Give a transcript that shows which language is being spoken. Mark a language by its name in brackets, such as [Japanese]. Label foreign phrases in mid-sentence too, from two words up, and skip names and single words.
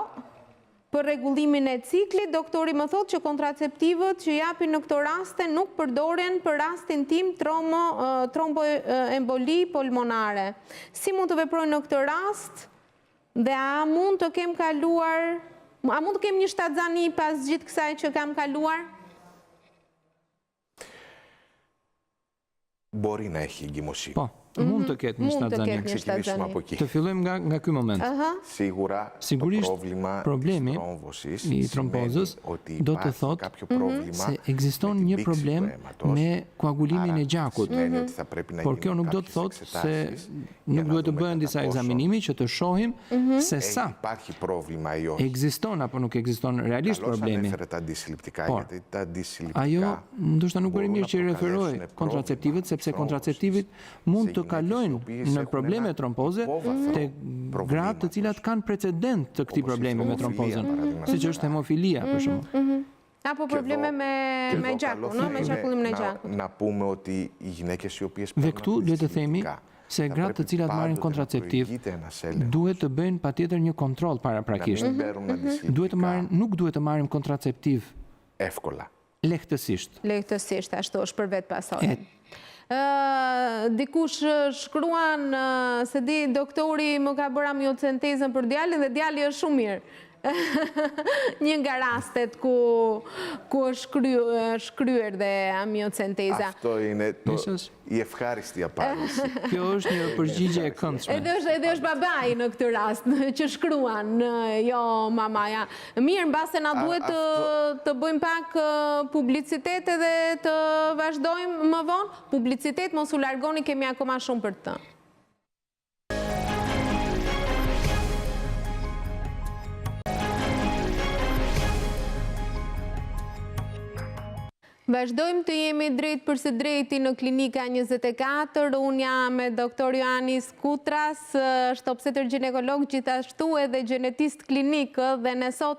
[Albanian] Për rregullimin e ciklit, doktori më thotë që kontraceptivët që japin në këto raste nuk përdoren për rastin tim tromboemboli pulmonare. Si mund të veproj në këtë rast? Dhe a mund të kem kaluar, a mund të kem një shtatzani pas gjithë kësaj që kam kaluar? [Greek] Μπορεί να έχει εγκυμοσύνη. [Albanian] Po, mund të ketë një shtatzani. [Greek] Ξεκινήσουμε από εκεί. [Albanian] Të fillojmë nga ky moment. Sigurisht, problemi i trompozës do të thotë se ekziston një problem me koagulimin e gjakut. Por kjo nuk do të thotë se nuk duhet të bëhen disa ekzaminimi që të shohim se sa ekziston apo nuk ekziston realisht problemi. Por, ajo ndoshta nuk bëri mirë që i referoj kontraceptivët, sepse kontraceptivit mund të kalojnë në probleme trompoze të gratë të cilat kanë precedent të këtij problemi me trompozën, siç është hemofilia për shembull. Apo probleme me gjakun, me qarkullimin e gjakut. [Greek] Να πούμε ότι οι γυναίκες οι οποίες [Albanian] Dhe këtu duhet të themi se gratë të cilat marrin kontraceptiv duhet të bëjnë patjetër një kontroll paraprakisht. Nuk duhet të marrim kontraceptiv lehtësisht. Lehtësisht, ashtu është për vetë pasojën. Dikush shkruan se di doktori më ka bërë amiocentezën për djalin dhe djali është shumë mirë. Një nga rastet ku është shkryer dhe amiocenteza. [Greek] Αυτό είναι η ευχάριστη απάντηση. [Albanian] Kjo është një përgjigje e këndshme. Edhe është babai në këtë rast që shkruan, jo mamaja. Mirë, mbase na duhet të bëjmë pak publicitet edhe të vazhdojmë më vonë. Publicitet, mos u largoni, kemi akoma shumë për të. Vazhdojmë të jemi drejt për së drejti në klinika 24, unë jam me doktor Ioannis Kutras, është obstetër ginekolog gjithashtu edhe gjenetist klinik dhe ne sot